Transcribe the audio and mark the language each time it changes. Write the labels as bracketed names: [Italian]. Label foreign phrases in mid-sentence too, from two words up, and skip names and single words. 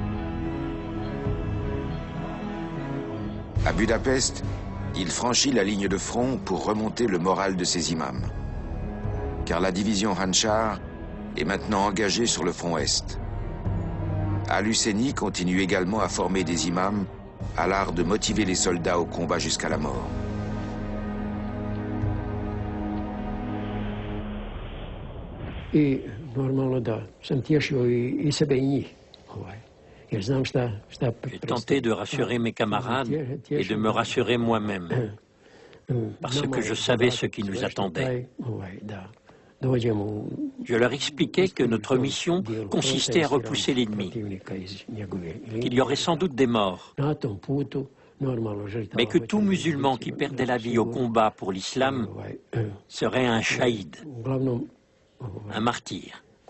[French] À Budapest, il franchit la ligne de front pour remonter le moral de ses imams. Car la division Handschar est maintenant engagée sur le front Est. Al-Husseini continue également à former des imams à l'art de motiver les soldats au combat jusqu'à la mort. [Bosnian] I normalno da sam tješio i sebe i njih. [French] J'ai tenté de rassurer mes camarades et de me rassurer moi-même, parce que je savais ce qui nous attendait. Je leur expliquais que notre mission consistait à repousser l'ennemi, qu'il y aurait sans doute des morts, mais que tout musulman qui perdait la vie au combat pour l'islam serait un shahid, un martyr.